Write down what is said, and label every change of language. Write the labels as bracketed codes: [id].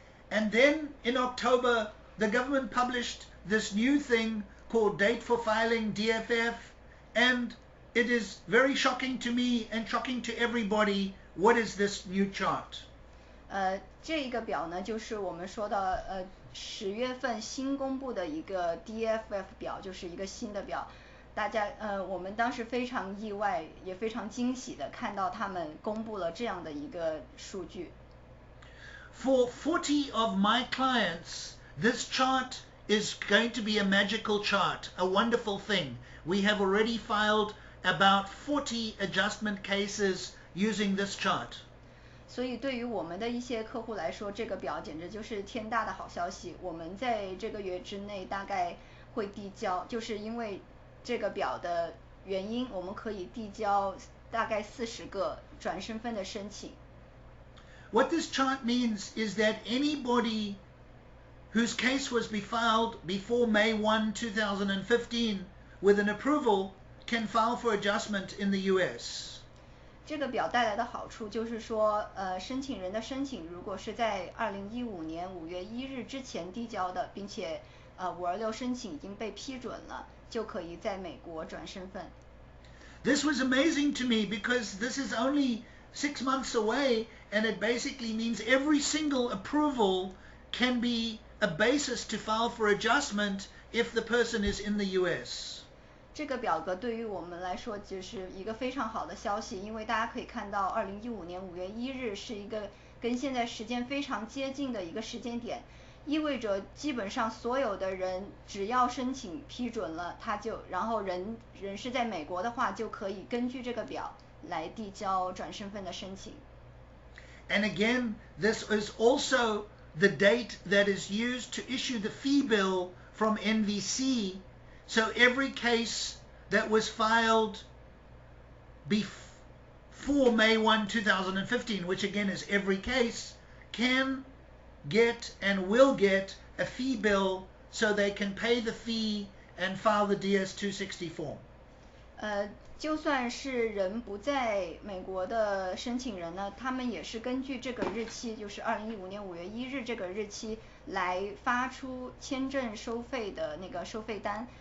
[en] And then in October, the government published this new thing called Date for Filing DFF, and it is very shocking to me and shocking to everybody. What is this new chart? [zh] 这个表呢，就是我们说的10月份新公布的一个 DFF 表，就是一个新的表。大家我们当时非常意外，也非常惊喜的看到他们公布了这样的一个数据。 [en] For 40 of my clients, this chart is going to be a magical chart, a wonderful thing. We have already filed about 40 adjustment cases using this chart. [zh] 所以对于我们的一些客户来说，这个表简直就是天大的好消息。我们在这个月之内大概会递交，就是因为这个表的原因，我们可以递交大概40个转身份的申请。 [en] What this chart means is that anybody whose case was filed before May 1, 2015 with an approval can file for adjustment in the US. [zh] 这个表带来的好处就是说，申请人的申请如果是在2015年5月1日之前递交的，并且526申请已经被批准了，就可以在美国转身份。 [en] This was amazing to me because this is only 6 months away, and it basically means every single approval can be a basis to file for adjustment if the person is in the US. [zh] 这个表格对于我们来说就是一个非常好的消息，因为大家可以看到2015年5月1日是一个跟现在时间非常接近的一个时间点，意味着基本上所有的人只要申请批准了，然后人是在美国的话，就可以根据这个表来递交转身份的申请。 [en] And again, this is also the date that is used to issue the fee bill from NVC. So every case that was filed before May 1, 2015, which again is every case, can get and will get a fee bill so they can pay the fee and file the DS-260 form. [zh] 就算是人不在美国的申请人呢，他们也是根据这个日期，就是2015年5月1日这个日期来发出签证收费的那个收费单。